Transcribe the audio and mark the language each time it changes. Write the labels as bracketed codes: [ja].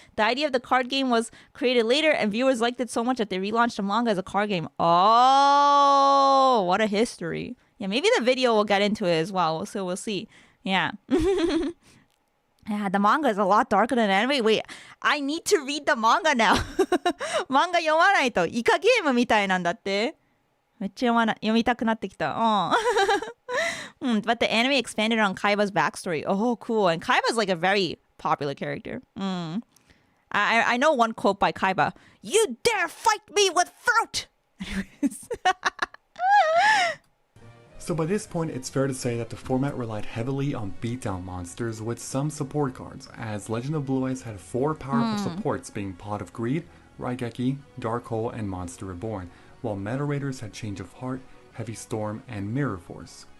[en] The idea of the card game was created later and viewers liked it so much that they relaunched the manga as a card game. Oh, what a history. Yeah, maybe the video will get into it as well. So we'll see. Yeah. Yeah, the manga is a lot darker than anime. Wait, I need to read the manga now. [ja] 漫画読まないとイカゲームみたいなんだって。めっちゃ読みたくなってきた。 [en] But the anime expanded on Kaiba's backstory. Oh, cool. And Kaiba's like a very popular character. I know one quote by Kaiba. You dare fight me with fruit! Anyways. So by this point, it's fair to say that the format relied heavily on beatdown monsters with some support cards, as Legend of Blue Eyes had 4 powerful supports being Pot of Greed, Raigeki, Dark Hole, and Monster Reborn, while Meta Raiders had Change of Heart, Heavy Storm, and Mirror Force.